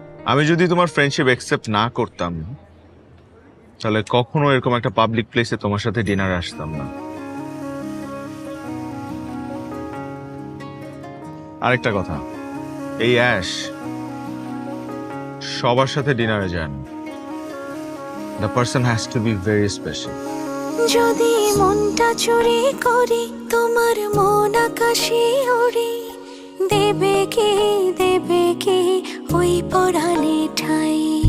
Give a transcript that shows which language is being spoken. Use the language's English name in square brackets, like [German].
[Bangla] আমি যদি তোমার ফ্রেন্ডশিপ একসেপ্ট না করতাম, তাহলে কখনো এরকম একটা পাবলিক প্লেসে তোমার সাথে ডিনারে আসতাম না। আরেকটা কথা, এই অ্যাশ সবার সাথে ডিনারে যায় না। [English] The person has to be very special. [Bangla] যদি মনটা চুরি করি তোমার মন আকাশে ওড়ে, দেবে কি ওই পরাণে ঠাই।